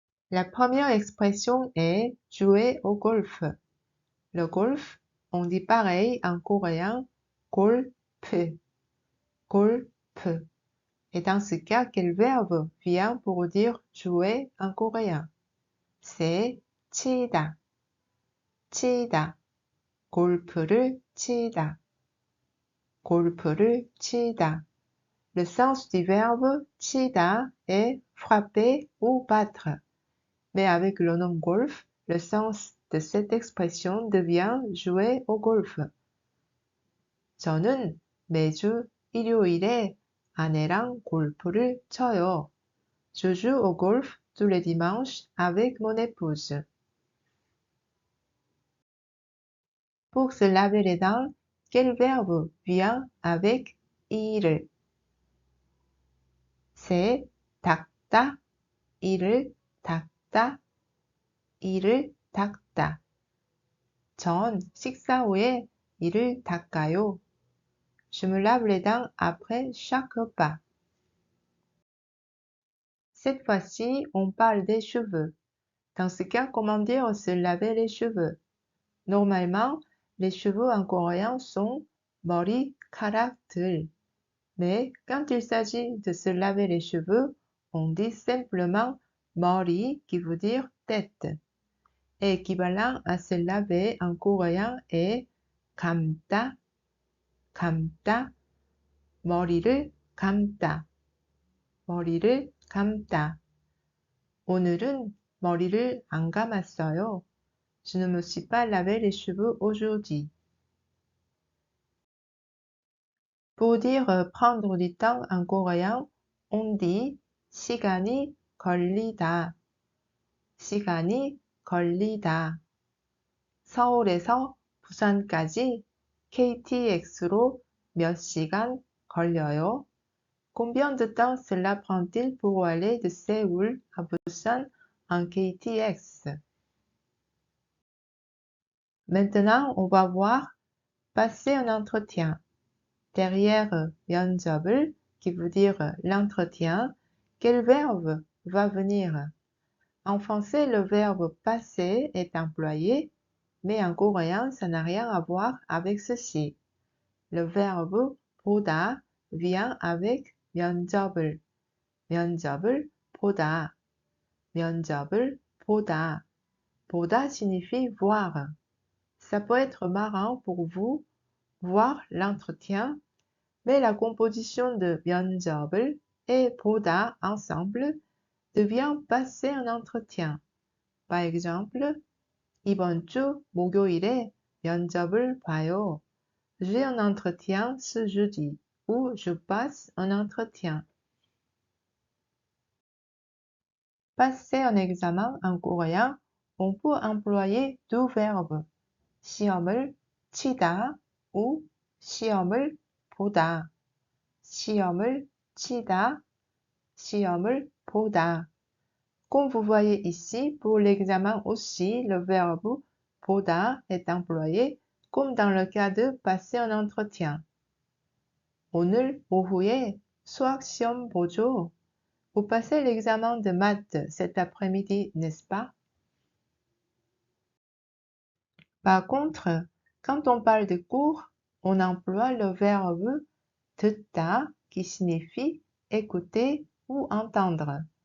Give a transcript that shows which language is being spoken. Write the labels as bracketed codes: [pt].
[fr] La première expression est jouer au golf. Le golf, on dit pareil en coréen golf, golf. Et dans ce cas, quel verbe vient pour dire jouer en coréen? C'est 치다, 치다. [ko] 골프를 치다, 골프를 치다. [fr] Le sens du verbe 치다 est frapper ou battre. Mais avec le nom golf, le sens de cette expression devient jouer au golf. [ko] 저는 매주 일요일에 아내랑 골프를 쳐요. [fr] Je joue au golf tous les dimanches avec mon épouse. Pour se laver les dents, quel verbe vient avec 이를? C'est [ko] 닦다, 이를 닦다, 이를 닦다. 전 식사 후에 이를 닦아요. [fr] Je me lave les dents après chaque repas. Cette fois-ci, on parle des cheveux. Dans ce cas, comment dire se laver les cheveux? Normalement, les cheveux en coréen sont 머리카락들. Mais quand il s'agit de se laver les cheveux, on dit simplement 머리 qui veut dire tête. Équivalent à se laver en coréen est [ko] 감다, 감다, 머리를 감다, 머리를 감다. 오늘은 머리를 안 감았어요. [fr] Je ne me suis pas lavé les cheveux aujourd'hui. Pour dire prendre du temps en coréen, on dit [ko] 시간이 걸리다. 시간이 걸리다. 서울에서 부산까지 KTX로 몇 시간 걸려요? [fr] Combien de temps cela prend-il pour aller de Séoul à Busan en KTX? Maintenant, on va voir passer un entretien. Derrière 면접을, qui veut dire l'entretien, quel verbe va venir? En français, le verbe passer est employé, mais en coréen, ça n'a rien à voir avec ceci. Le verbe 보다 vient avec [ko] 면접을, 면접을 보다, 면접을 보다. [fr] 보다 signifie voir. Ça peut être marrant pour vous, voir l'entretien, mais la composition de 면접을 et 보다 ensemble devient passer un entretien. Par exemple, [ko] 이번 주 목요일에 면접을 봐요. [fr] J'ai un entretien ce jeudi ou je passe un entretien. Passer un examen en coréen, on peut employer deux verbes, [ko] 시험을 치다 [fr] ou [ko] 시험을 보다. 시험을 치다, 시험을 보다. [fr] Comme vous voyez ici, pour l'examen aussi, le verbe 보다 est employé comme dans le cas de passer un entretien. [ko] 오늘 오후에 수학 시험 보죠. [fr] Vous passez l'examen de maths cet après-midi, n'est-ce pas? Par contre, quand on parle de cours, on emploie le verbe 듣다 qui signifie écouter ou entendre.